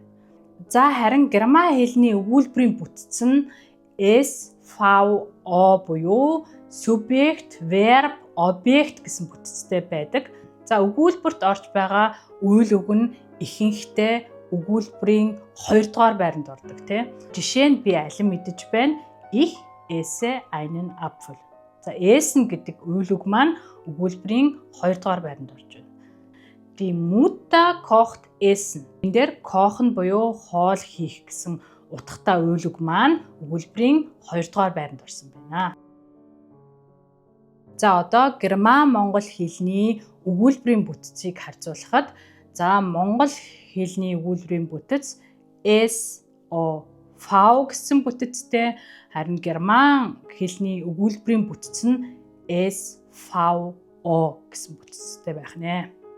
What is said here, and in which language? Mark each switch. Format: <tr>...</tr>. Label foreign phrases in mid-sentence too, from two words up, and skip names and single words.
<mn>За харин герман хэлний өгүүлбэрийн бүтц нь SVO буюу субъект, verb, объект гэсэн бүтцтэй байдаг. За өгүүлбэрт орж байгаа үйл үг нь ихэнхдээ өгүүлбэрийн 2 дугаар байранд ордог тийм. Жишээ нь би алин мэдэж байна.</mn> <de>Ich esse einen Apfel.</de> <mn>За essen гэдэг үйл үг маань өгүүлбэрийн 2 дугаар байранд орж байна.</mn> <de>Die Mutter kocht essen.</de> <mn>Энэ дээр kochen буюу хоол хийх гэсэн утгатай үйл үг маань өгүүлбэрийн 2 дугаар байранд орсон байна. За одоо герман монгол хэлний өгүүлбэрийн бүтцийг харьцуулахад за монгол хэлний өгүүлбэрийн бүтэц SOV гэсэн бүтцтэй, харин герман хэлний өгүүлбэрийн бүтц нь SVO гэсэн бүтцтэй байх нэ.</mn>